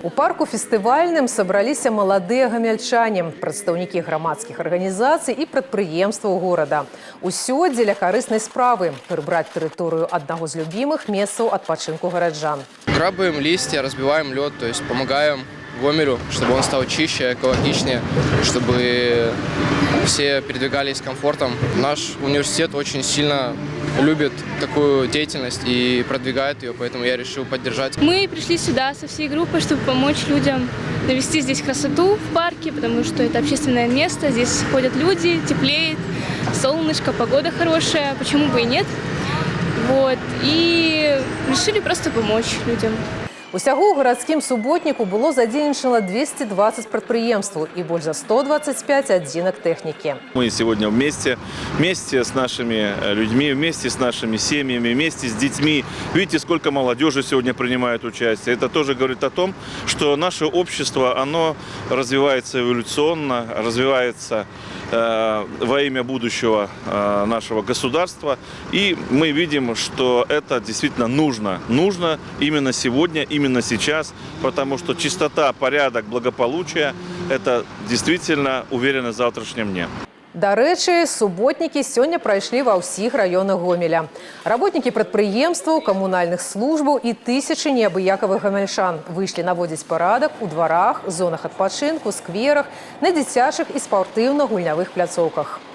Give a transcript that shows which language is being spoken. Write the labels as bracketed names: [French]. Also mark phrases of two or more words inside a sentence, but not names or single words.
[Belarusian] У парку фестывальным собраліся маладыя гамяльчане, прадстаўнікі грамадскіх арганізацый і прадпрыемстваў горада. Усё дзеля карыснай справы – прыбраць тэрыторыю аднаго з любімых месцаў адпачынку гараджан. [Russian] Грабаем листья, разбиваем лед, то есть помогаем Гомелю, чтобы он стал чище, экологичнее, чтобы все передвигались с комфортом. Наш университет очень сильно любит такую деятельность и продвигает ее, поэтому я решил поддержать. Мы пришли сюда со всей группой, чтобы помочь людям навести здесь красоту в парке, потому что это общественное место, здесь ходят люди, теплеет, солнышко, погода хорошая, почему бы и нет. Вот. И решили просто помочь людям. [Belarusian] Усяго ў гарадскім суботніку было задзейнічана 220 прадпрыемстваў и больше за 125 адзінак тэхнікі. [Russian] Мы сегодня вместе с нашими людьми, вместе с нашими семьями, вместе с детьми. Видите, сколько молодежи сегодня принимает участие. Это тоже говорит о том, что наше общество, оно развивается эволюционно, развивается во имя будущего нашего государства. И мы видим, что это действительно нужно. Нужно именно сегодня, именно сейчас, потому что чистота, порядок, благополучие – это действительно уверенность в завтрашнем дне. [Belarusian] Дарэчы, суботнікі сёння прайшлі ва ўсіх раёнах Гомеля. Работнікі прадпрыемстваў, камунальных службаў і тысячы неабыякавых гамельчан выйшлі наводзіць парадак у дварах, зонах адпачынку, скверах, на дзіцячых і спартыўна-гульнявых пляцоўках.